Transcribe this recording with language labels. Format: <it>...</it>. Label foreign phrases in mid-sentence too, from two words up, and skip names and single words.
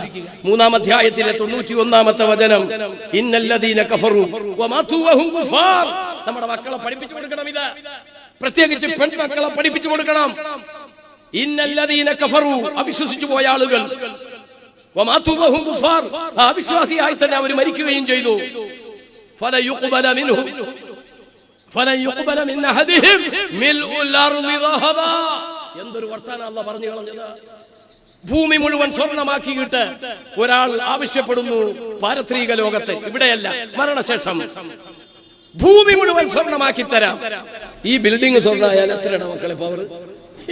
<ml>3-ാം അധ്യായത്തിലെ 91-ാമത്തെ വചനം,</ml> <ar>إن الذين كفروا وماتوا وهم كفار.</ar> <ml>നമ്മുടെ മക്കളെ പഠിപ്പിച്ചു കൊടുക്കണം. ഇത് പ്രത്യേകിച്ച് പെൺമക്കളെ പഠിപ്പിച്ചു കൊടുക്കണം.</ml> <ar>إن الذين كفروا,</ar> <ml>അവിശ്വസിച്ചു പോയ ആളുകൾ,</ml> <ar>وماتوا وهم كفار,</ar> <ml>അവിശ്വാസിയായി തന്നെ അവർ മരിക്കുകയും ചെയ്തു.</ml> <ar>فلا يقبل منهم فلا يقبل من احدهم ملء الارض ذهبا.</ar> <ml>എന്തൊരു വർത്താനം അല്ലാഹു പറഞ്ഞു കളഞ്ഞത്. ഭൂമി മുഴുവൻ സ്വർണ്ണമാക്കിയിട്ട് ഒരാൾ ആവശ്യപ്പെടുന്നു പാരത്രിക ലോകത്തെ, ഇവിടെയല്ല, മരണശേഷം ഭൂമി മുഴുവൻ സ്വർണ്ണമാക്കി തരാം. ഈ ബിൽഡിംഗ് സ്വർണ്ണമായാൽ എത്രയാണ് മക്കളെ പവർ?</ml>